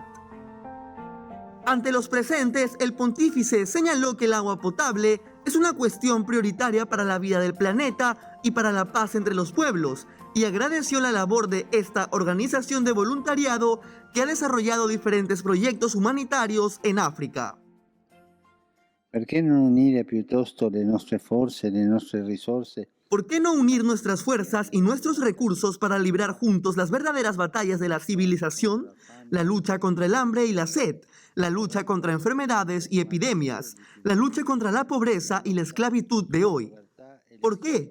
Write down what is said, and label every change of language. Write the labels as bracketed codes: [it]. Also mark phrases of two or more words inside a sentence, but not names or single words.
[es] Ante los presentes, el pontífice señaló que el agua potable es una cuestión prioritaria para la vida del planeta y para la paz entre los pueblos, y agradeció la labor de esta organización de voluntariado que ha desarrollado diferentes proyectos humanitarios en África. [it] Perché non unire piuttosto le nostre forze, le nostre risorse? [es] ¿Por qué no unir nuestras fuerzas y nuestros recursos para librar juntos las verdaderas batallas de la civilización? La lucha contra el hambre y la sed, la lucha contra enfermedades y epidemias, la lucha contra la pobreza y la esclavitud de hoy. ¿Por qué?